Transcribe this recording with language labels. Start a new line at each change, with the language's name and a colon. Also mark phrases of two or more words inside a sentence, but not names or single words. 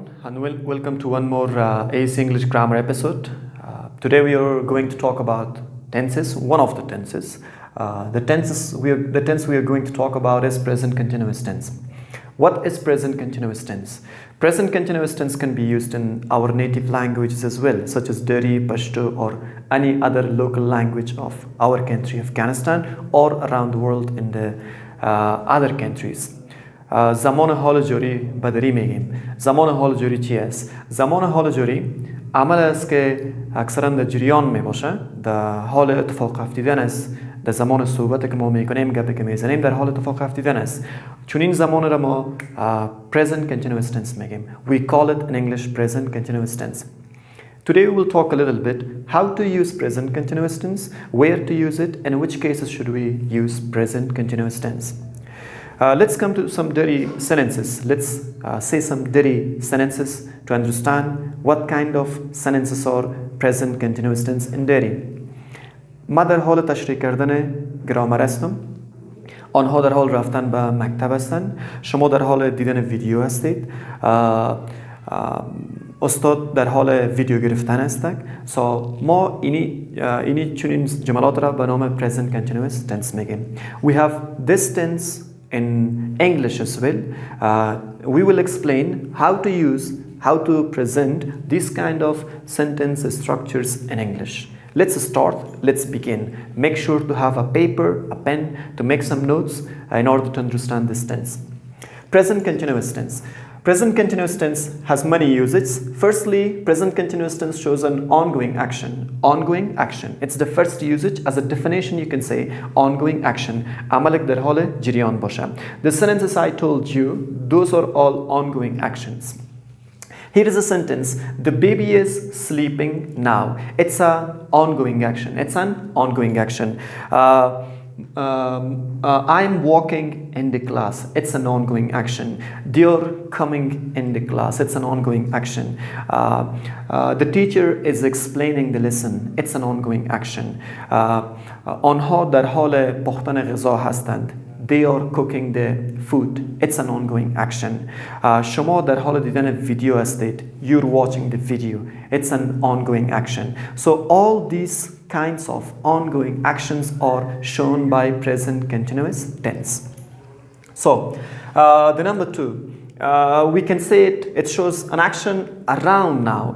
English: and welcome to one more ACE English Grammar episode. Today we are going to talk about tenses, one of the tenses. The tense we are going to talk about is present continuous tense. What is present continuous tense? Present continuous tense can be used in our native languages as well, such as Qaderi, Pashto, or any other local language of our country, Afghanistan, or around the world in the other countries.
Persian: زمان حال جاری بدری میگیم. زمان حال جاری چی است؟ زمان حال جاری عمل است که اکثرا در جریان می باشه، در حال اتفاق افتیدن است. در زمان صحبت که ما میکنیم، گپی که میزنیم، در حال اتفاق افتیدن است. چون این زمان را ما
English: present continuous tense
Persian: میگیم.
English: We call it in English present continuous tense. Today we will talk a little bit how to use present continuous tense, where to use it, and in which cases should we use present continuous tense. Let's come to some dirty sentences. Let's say some dirty sentences to understand what kind of sentences are present continuous tense in dirty.
Persian: ما در حال تشریح کردن گرامر هستم. آنها در حال رفتن به مکتب هستند. شما در حال دیدن ویدیو هستید. استاد در حال ویدیو گرفتن هستند. ما اینی چنین جملات را به نام
English: present continuous tense
Persian: میگیم.
English: We have this tense in English as well. We will explain how to present this kind of sentence structures in English. Let's start, let's begin. Make sure to have a paper, a pen to make some notes in order to understand this tense. Present continuous tense. Present continuous tense has many usages. Firstly, present continuous tense shows an ongoing action. Ongoing action. It's the first usage. As a definition, you can say ongoing action.
Persian: Amalek در حال جریان باشه.
English: The sentences I told you, those are all ongoing actions. Here is a sentence. The baby is sleeping now. It's an ongoing action. It's an ongoing action. I'm walking in the class. It's an ongoing action. They're coming in the class. It's an ongoing action. The teacher is explaining the lesson. It's an ongoing action.
Persian: آنها در حال پختن غذا هستند.
English: They are cooking the food. It's an ongoing action.
Persian: شما در حال دیدن ویدیو هستید.
English: You're watching the video. It's an ongoing action. So all these kinds of ongoing actions are shown by present continuous tense. So the number two, we can say it shows an action around now.